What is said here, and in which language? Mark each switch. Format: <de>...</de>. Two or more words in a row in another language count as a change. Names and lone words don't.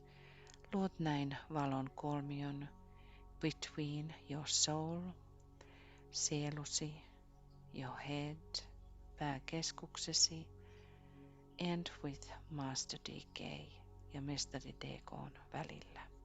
<fi>Luot näin valon kolmion</fi> <en>between your soul,</en> <fi>sielusi,</fi> <en>your head,</en> <fi>pääkeskuksesi,</fi> <en>and with Master DK</en> <fi>ja mestari DK:n välillä.</fi>